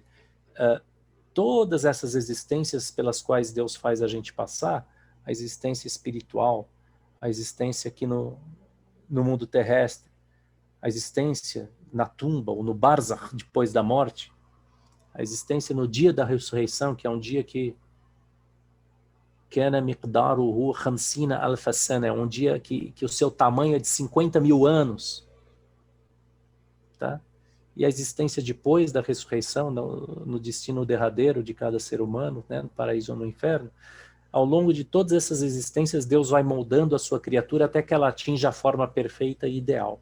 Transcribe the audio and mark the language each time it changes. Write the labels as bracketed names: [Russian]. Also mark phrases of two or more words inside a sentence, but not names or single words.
[Portuguese] todas essas existências pelas quais Deus faz a gente passar, a existência espiritual, a existência aqui no mundo terrestre, a existência na tumba ou no barzakh depois da morte, a existência no dia da ressurreição, que é um dia que [Arabic] كان مقداره 50 ألف سنة, [Portuguese] é um dia que o seu tamanho é de 50 mil anos. Tá? E a existência depois da ressurreição, no destino derradeiro de cada ser humano, né, no paraíso ou no inferno, ao longo de todas essas existências, Deus vai moldando a sua criatura até que ela atinja a forma perfeita e ideal.